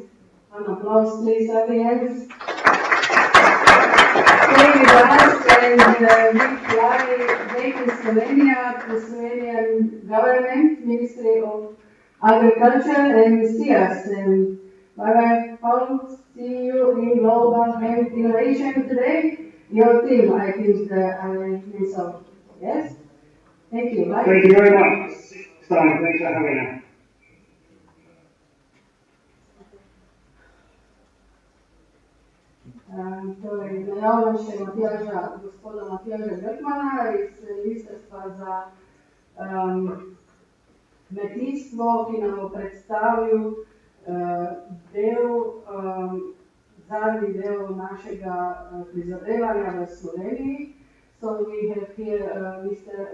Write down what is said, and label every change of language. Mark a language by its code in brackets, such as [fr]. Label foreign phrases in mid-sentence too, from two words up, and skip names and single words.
[en] An applause, please, audience. Stay with us and we fly back to Slovenia, to Slovenian government, Ministry of Agriculture, and see us. And bye-bye, Paul. See you in Global Hemp Innovation today. Your team, I think, so. Yes? Thank you. Bye. Thank you very much. Simon, thanks for having us. [sl] Torej, najavljam še gospoda Matjaža Grtmana iz Ministrstva za kmetijstvo, ki nam bo predstavil zadnji del našega prizadevanja v Sloveniji. [en] So we have here Mr.